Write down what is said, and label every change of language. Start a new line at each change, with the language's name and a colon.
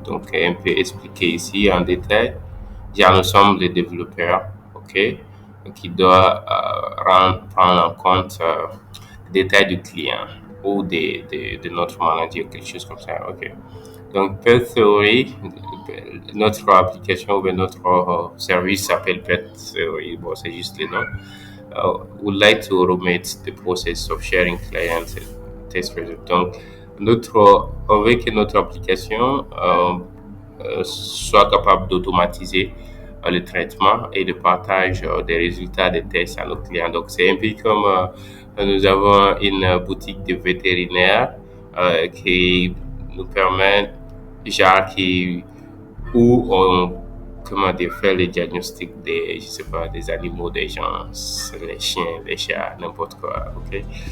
French: Donc, un peu expliqué ici en détail. Déjà, nous sommes les développeurs, ok, qui doivent prendre en compte les détails du client ou de notre manager, quelque chose comme ça, ok. Donc, Pet Theory, notre application ou bien notre service s'appelle Pet Theory, bon, c'est juste le nom.
English: Would like to automate the process of sharing clients and test results.
French: Donc, on veut que notre application soit capable d'automatiser le traitement et le partage des résultats des tests à nos clients. Donc, c'est un peu comme nous avons une boutique de vétérinaire qui nous permet, genre, où on comment dire, faire les diagnostics des, je sais pas, des animaux, des gens, les chiens, les chats, n'importe quoi, ok?